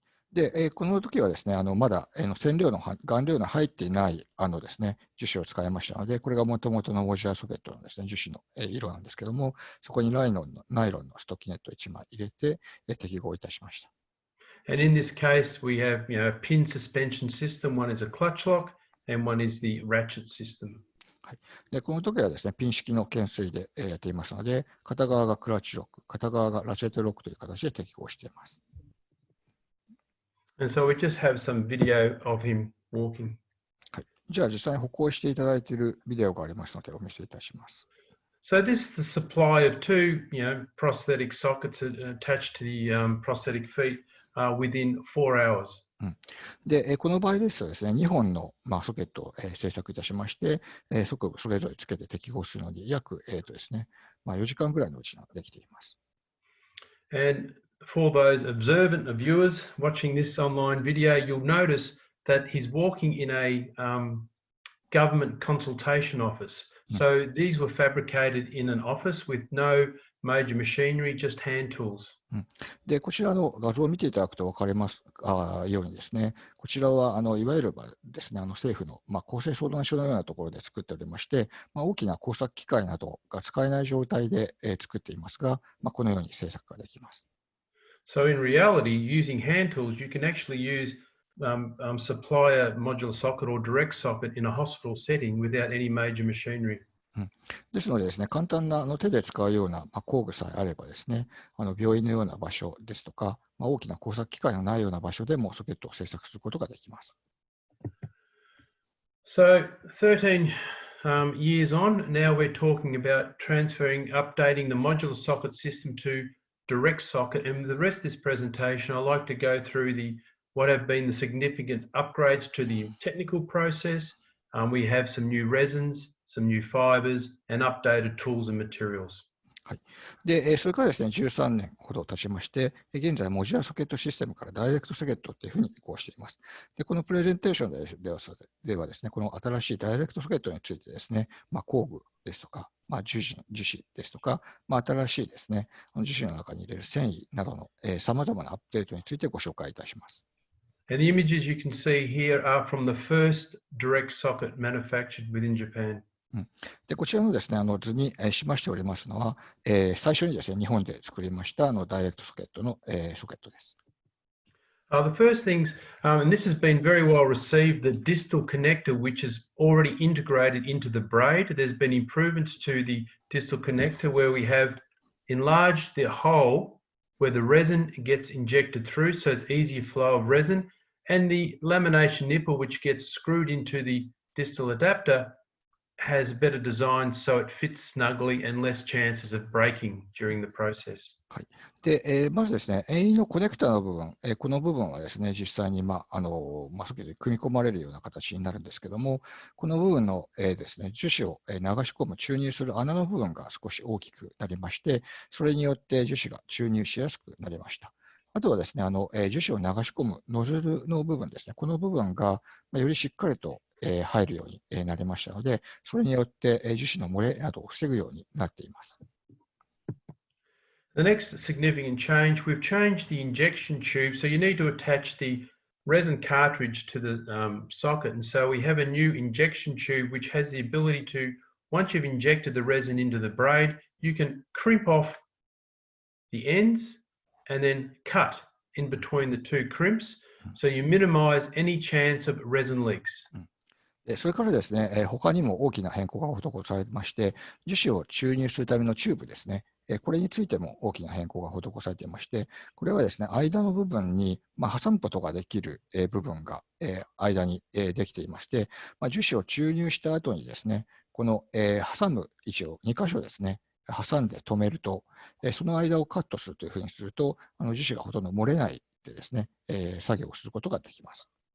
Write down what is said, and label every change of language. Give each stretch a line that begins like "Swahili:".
Japanese: で、この時はですね、まだ染料の顔料の入っていないですね、樹脂を使いましたので、これがもともとのモジュラーソケットのですね、樹脂の色なんですけども、そこにナイロンのストッキネット1枚入れて、適合いたしました。
English: And in this case, we have a pin suspension system. One is a clutch lock, and one is the ratchet system.
Japanese: はい、でこの時はですね、ピン式の懸垂でやっていますので、片側がクラッチロック、片側がラチェットロックという形で適合しています。
English: And so we just have some video of him walking.
Japanese: はい、じゃあ実際に歩行していただいているビデオがありますのでお見せいたします。
English: So this is the supply of two, prosthetic sockets attached to the prosthetic feet within 4 hours.
Japanese: で、この場合ですとですね、2本の、ソケットを、製作いたしまして、それぞれつけて適合するので、約、ですね、4時間ぐらいのうちにできています。
English: And for those observant viewers watching this online video, you'll notice that he's walking in a government consultation office. So these were fabricated in an office with no major machinery, just hand tools.
Japanese: で、こちらの画像を見ていただくと分かりますようにですね、こちらはいわゆるですね、政府の、厚生相談所のようなところで作っておりまして、大きな工作機械などが使えない状態で、作っていますが、このように製作ができます。
English: So in reality, using hand tools, you can actually use supplier modular socket or direct socket in a hospital setting without any major machinery.
Japanese: ですのでですね、簡単な手で使うような工具さえあればですね、病院のような場所ですとか、大きな工作機械のないような場所でもソケットを製作することができます。
English: So 13 years on, now we're talking about transferring, updating the modular socket system to direct socket. And the rest of this presentation, I'd like to go through what have been the significant upgrades to the technical process. We have some new resins, some new fibers, and updated tools and materials.
Japanese: はい、でそれからですね、13年ほど経ちまして、現在、モジュラーソケットシステムからダイレクトソケットというふうに移行しています。でこのプレゼンテーションではですね、この新しいダイレクトソケットについてですね、工具ですとか、樹脂ですとか、新しいですね、樹脂の中に入れる繊維などのさまざまなアップデートについてご紹介いたします。
English: And the images you can see here are from the first direct socket manufactured within Japan.
Japanese: でこちらのですね、図にしましておりますのは、最初にですね、日本で作りましたダイレクトソケットの、ソケットです。
English: The first things, and this has been very well received, the distal connector, which is already integrated into the braid. There's been improvements to the distal connector where we have enlarged the hole where the resin gets injected through, so it's easier flow of resin, and the lamination nipple, which gets screwed into the distal adapter, has better design so it fits snugly and less chances of breaking during the process.
Japanese: はい。で、まずですね、遠位のコネクタの部分、この部分はですね、実際に、先ほど組み込まれるような形になるんですけども、この部分の、ですね、樹脂を流し込む、注入する穴の部分が少し大きくなりまして、それによって樹脂が注入しやすくなりました。あとはですね、樹脂を流し込むノズルの部分ですね、この部分がよりしっかりと入るようになりましたので、それによって樹脂の漏れなどを防ぐようになっています。
English: The next significant change, we've changed the injection tube. So you need to attach the resin cartridge to the socket. And so we have a new injection tube which has the ability to, once you've injected the resin into the braid, you can crimp off the ends and then cut in between the two crimps. So you minimize any chance of resin leaks.
Japanese: それからですね、他にも大きな変更が施されまして、樹脂を注入するためのチューブですね、これについても大きな変更が施されていまして、これはですね、間の部分に、挟むことができる部分が間にできていまして、樹脂を注入した後にですね、この挟む位置を2箇所ですね、挟んで止めると、その間をカットするというふうにすると、樹脂がほとんど漏れないでですね、作業をすることができます。